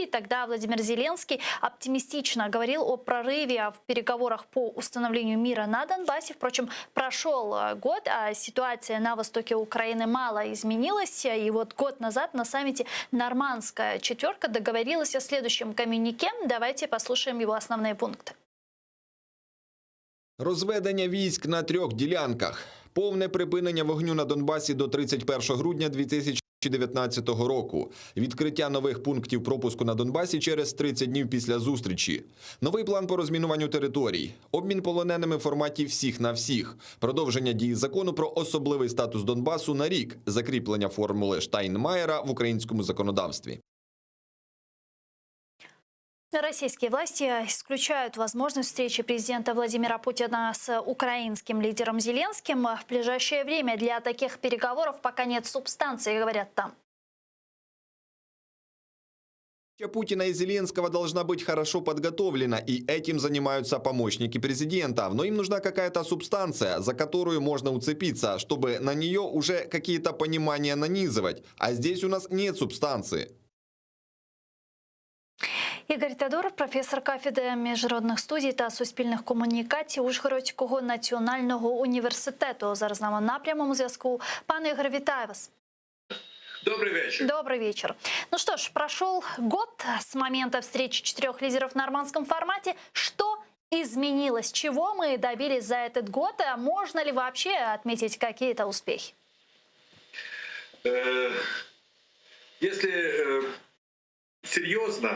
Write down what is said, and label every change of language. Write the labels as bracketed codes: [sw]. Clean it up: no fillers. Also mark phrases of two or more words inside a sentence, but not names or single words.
[ru] Тогда Владимир Зеленский оптимистично говорил о прорыве в переговорах по установлению мира на Донбассе. Впрочем, прошел год, а ситуация на востоке Украины мало изменилась. И вот год назад на саммите «Нормандская четверка» договорилась о следующем коммюнике. Давайте послушаем его основные пункты. [uk] Розведення військ на 3 ділянках. Повне припинення вогню на Донбасі до 31 грудня 2019 року. Відкриття нових пунктів пропуску на Донбасі через 30 днів після зустрічі. Новий план по розмінуванню територій. Обмін полоненими в форматі всіх на всіх. Продовження дії закону про особливий статус Донбасу на рік. Закріплення формули Штайнмаєра в українському законодавстві. [ru] Российские власти исключают возможность встречи президента Владимира Путина с украинским лидером Зеленским. В ближайшее время для таких переговоров пока нет субстанции, говорят там. Путина и Зеленского должна быть хорошо подготовлена, и этим занимаются помощники президента. Но им нужна какая-то субстанция, за которую можно уцепиться, чтобы на нее уже какие-то понимания нанизывать. А здесь у нас нет субстанции. [uk] Ігор Тодоров, професор кафедри міжнародних студій та суспільних комунікацій Ужгородського національного університету. Зараз з нами на прямому зв'язку. Пане Игорь, вітаю вас. [ru] Добрый вечер. Добрый вечер. Ну что ж, прошел год с момента встречи 4 лидеров в нормандском формате. Что изменилось? Чего мы добились за этот год? А можно ли вообще отметить какие-то успехи? Если серьезно,